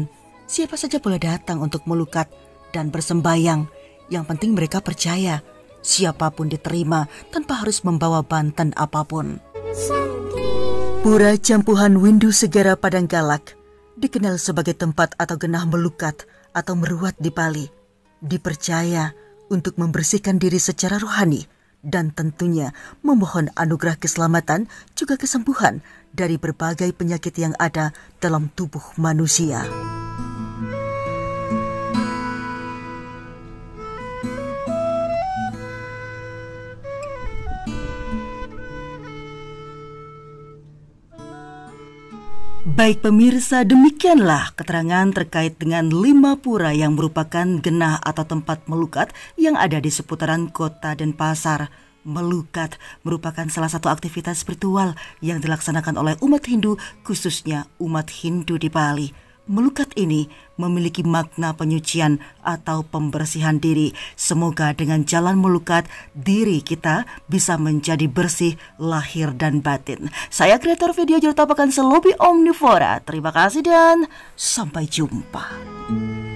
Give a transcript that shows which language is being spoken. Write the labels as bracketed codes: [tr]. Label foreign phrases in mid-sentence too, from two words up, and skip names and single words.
[id] Siapa saja boleh datang untuk melukat dan bersembayang. Yang penting mereka percaya siapapun diterima tanpa harus membawa bantan apapun. Pura Campuhan Windu Segara Padanggalak dikenal sebagai tempat atau genah melukat atau meruat di Bali. Dipercaya untuk membersihkan diri secara rohani dan tentunya memohon anugerah keselamatan juga kesembuhan dari berbagai penyakit yang ada dalam tubuh manusia. Baik pemirsa, demikianlah keterangan terkait dengan 5 pura yang merupakan genah atau tempat melukat yang ada di seputaran kota Denpasar. Melukat merupakan salah satu aktivitas spiritual yang dilaksanakan oleh umat Hindu, khususnya umat Hindu di Bali. Melukat ini memiliki makna penyucian atau pembersihan diri. Semoga dengan jalan melukat, diri kita bisa menjadi bersih lahir dan batin. Saya kreator video Jero Tapakan Selobi Omnivora. Terima kasih dan sampai jumpa.